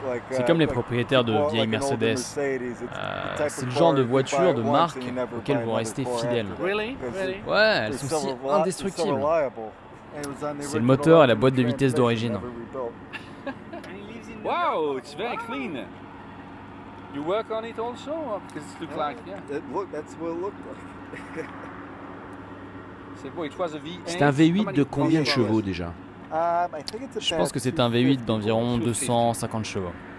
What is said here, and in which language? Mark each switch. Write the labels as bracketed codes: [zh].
[fr] C'est comme les propriétaires de vieilles Mercedes. C'est le genre de voiture, de marque, auquel vous restez fidèles. Ouais, elles sont si indestructibles. C'est le moteur et la boîte de vitesse d'origine. [en] Wow, it's very clean. You work on it also, because it looks like, yeah. That's what it looked like. [fr] C'est beau, [en] it was a V8. [fr] C'est un V8 de combien de chevaux déjà? Je pense que c'est un V8 d'environ 250 chevaux.